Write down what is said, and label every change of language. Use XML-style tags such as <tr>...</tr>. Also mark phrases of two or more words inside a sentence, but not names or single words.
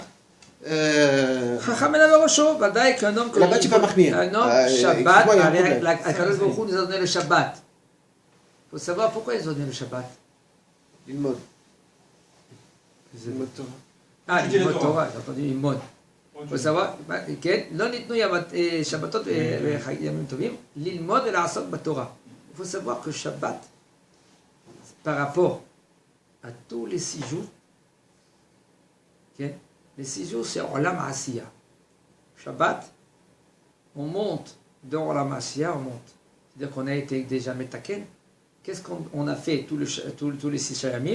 <fr>Là-bas tu vas mahmir. Un homme, Shabbat,</fr> <he>הקדוש ברוך הוא</he> <fr>nous a donné le Shabbat. Il faut savoir pourquoi ils ont donné le Shabbat.</fr> <he>ללמוד. ללמוד תורה. Ah, ללמוד תורה,</he> <fr>j'ai entendu Lilmod. Il faut savoir,</fr> <he>לא ניתנו שבתות וימים טובים, ללמוד ולעסוק בתורה.</he> <fr>Il faut savoir que Shabbat, par rapport à tous les 6 jours, les 6 jours c'est</fr> <he>עולם עשייה.</he> <fr>Shabbat, on monte dans</fr> <he>עולם עשייה,</he> <fr>on monte. C'est-à-dire qu'on a été déjà Metaken. Qu'est-ce qu'on a fait tous les 6 Shayamim?</fr>